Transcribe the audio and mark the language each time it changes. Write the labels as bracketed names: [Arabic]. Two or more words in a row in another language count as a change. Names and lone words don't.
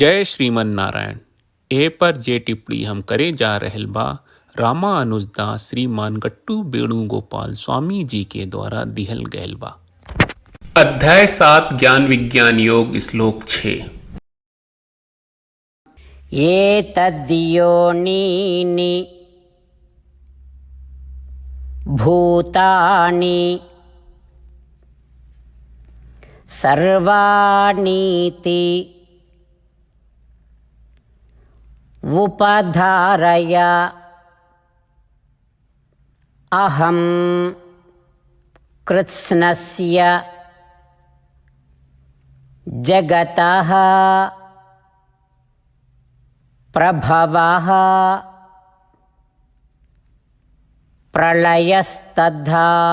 [Bhojpuri] जय श्रीमन नारायण। ए पर जे टिप्पणी हम करे जा रहल बा रामानुजदास श्रीमान गट्टू वेणुगोपाल स्वामी जी के द्वारा दिहल गयल बा। अध्याय 7 ज्ञान विज्ञान योग श्लोक 6। [Sanskrit] एतद्योनीनि भूतानि सर्वाणीति उपधारय अहं कृत्स्नस्य जगतः प्रभवः प्रलयस्तथा।